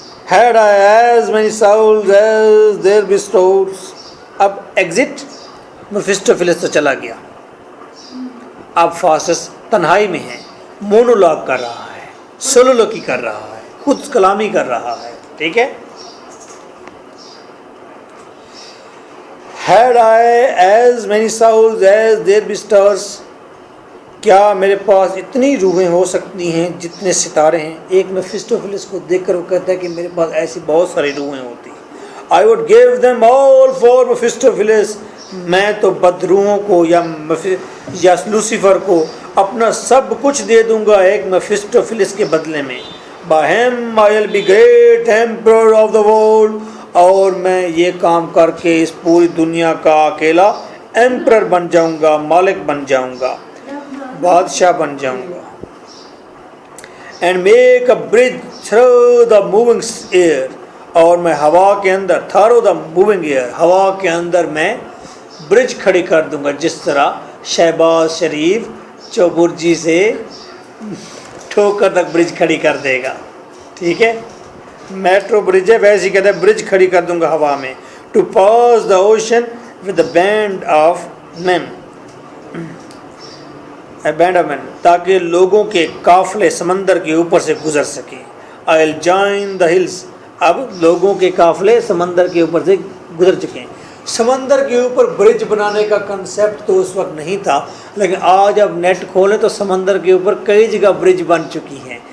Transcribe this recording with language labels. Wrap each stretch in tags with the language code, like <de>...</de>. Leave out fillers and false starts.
<en>Had I as many souls as there bestows.</en> <ur>اب exit مفسٹوفیلس تو چلا گیا. اب فاسس تنہائی میں ہے، مونولاگ کر رہا ہے، سولولوکی کر رہا ہے، خود کلامی کر رہا ہے. ٹھیک ہے.</ur> <en>Had I as many souls as there bestows.</en> <ur>کیا میرے پاس اتنی روحیں ہو سکتی ہیں جتنے ستارے ہیں؟ ایک میفسٹوفیلس کو دیکھ کر وہ کہتا ہے کہ میرے پاس ایسی بہت ساری روحیں ہوتی ہیں.</ur> <en>I would give them all for Mephistopheles.</en> <ur>میں تو بدروحوں کو یا لوسیفر کو اپنا سب کچھ دے دوں گا ایک میفسٹوفیلس کے بدلے میں.</ur> <en>By him I'll be great emperor of the world.</en> <ur>اور میں یہ کام کر کے اس پوری دنیا کا اکیلا ایمپرر بن جاؤں گا، مالک بن جاؤں گا، بادشاہ بن جاؤں گا.</ur> <en>And make a bridge through the moving air.</en> <ur>اور میں ہوا کے اندر،</ur> <en>through the moving air,</en> <ur>ہوا کے اندر میں برج کھڑی کر دوں گا، جس طرح شہباز شریف چوبرجی سے ٹھوکر تک برج کھڑی کر دے گا. ٹھیک ہے. میٹرو برج ہے، ویسے ہی کہتا ہے برج کھڑی کر دوں گا ہوا میں.</ur> <en>To pass the ocean with the band of men.</en> <ur>تاکہ لوگوں کے قافلے سمندر کے اوپر سے گزر سکیں.</ur> <en>I'll join the hills.</en> <ur>اب لوگوں کے قافلے سمندر کے اوپر سے گزر چکے ہیں. سمندر کے اوپر برج بنانے کا کنسیپٹ تو اس وقت نہیں تھا، لیکن آج اب نیٹ کھولیں تو سمندر کے اوپر کئی جگہ برج بن چکی ہیں.</ur>